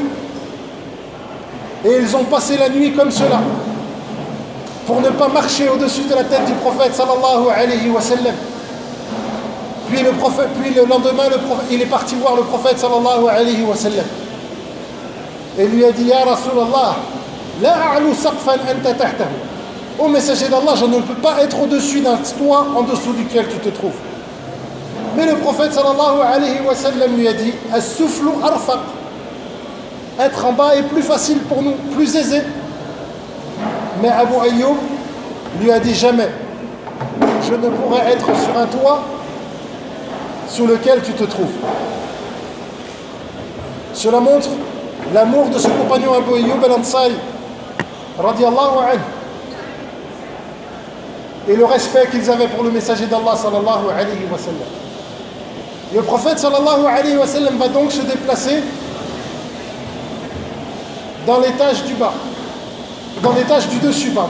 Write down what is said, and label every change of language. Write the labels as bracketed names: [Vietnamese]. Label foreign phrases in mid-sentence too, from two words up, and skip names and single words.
[French] Et ils ont passé la nuit comme cela, pour ne pas marcher au-dessus de la tête du prophète [Arabic] صلى الله عليه وسلم. [French] Puis le lendemain, il est parti voir le prophète [Arabic] صلى الله عليه وسلم. [French] Et lui a dit: [Arabic] يا رسول الله لا أعلو سقفا أنت تحته. [French] Ô messager d'Allah, je ne peux pas être au-dessus d'un toit en dessous duquel tu te trouves. Mais le prophète [Arabic] صلى الله عليه وسلم [French] lui a dit: [Arabic] السفل أرفق. [French] Être en bas est plus facile pour nous, plus aisé. Mais Abu Ayyub lui a dit: jamais je ne pourrai être sur un toit sous lequel tu te trouves. Cela montre l'amour de ce compagnon Abu Ayyub al-Ansari [Arabic] رضي الله عنه [French] et le respect qu'ils avaient pour le messager d'Allah [Arabic] صلى الله عليه وسلم. [French] Le prophète [Arabic] صلى الله عليه وسلم [French] va donc se déplacer dans l'étage du bas, dans l'étage du dessus, pardon.